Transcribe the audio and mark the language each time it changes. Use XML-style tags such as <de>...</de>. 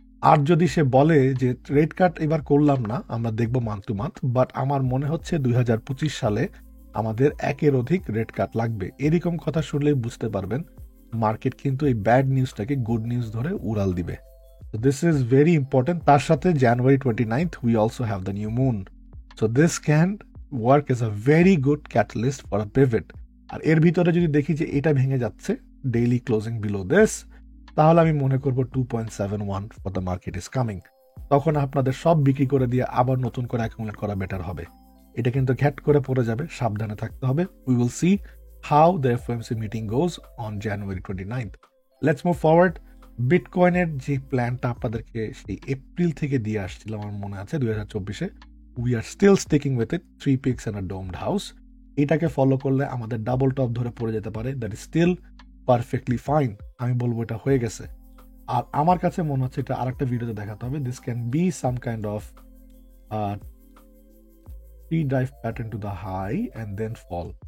<bn>আর যদি সে বলে যে রেট কাট এবার করলাম না, আমরা দেখবো</bn> <en>month to month,</en> <bn>বাট আমার মনে হচ্ছে 2025 সালে আমাদের একের অধিক রেট কাট লাগবে, এরকম কথা শুনলেই বুঝতে পারবেন মার্কেট কিন্তু এই ব্যাড নিউজটাকে গুড নিউজ ধরে উড়াল দিবে।</bn> <en>So this is very important.</en> <bn>তার সাথে</bn> <en>January 29th we also have the new moon. So this can work as a very good catalyst for a pivot.</en> <bn>আর এর ভিতরে যদি দেখি যে এটা ভেঙে যাচ্ছে ডেইলি ক্লোজিং বিলো দিস, তাহলে আমি মনে করব</bn> <en>2.71 for the market is coming.</en> <bn>তখন আপনাদের সব বিক্রি করে দিয়ে আবার নতুন করে অ্যাকুমুলেট করা বেটার হবে। এটা কিন্তু ঘ্যাট করে পড়ে যাবে, সাবধানে থাকতে হবে।</bn> <en>We will see how the FOMC meeting goes on January 29th. Let's move forward.</en> <bn>বিটকয়েনের যে প্ল্যানটা আপনাদেরকে সেই এপ্রিল থেকে দিয়ে আসছিলাম আমার মনে আছে 2024-এ,</bn> <en>We are still sticking with it, 3 picks and a domed house.</en> <bn>এটাকে ফলো করলে আমাদের ডাবল টপ ধরে পড়ে যেতে পারে,</bn> <en>That is still perfectly fine.</en> <bn>আমি বলবো এটা হয়ে গেছে। আর আমার কাছে মনে হচ্ছে এটা আরেকটা ভিডিওতে দেখাতে হবে,</bn> <en>This can be some kind of drive pattern to the high and then fall.</en>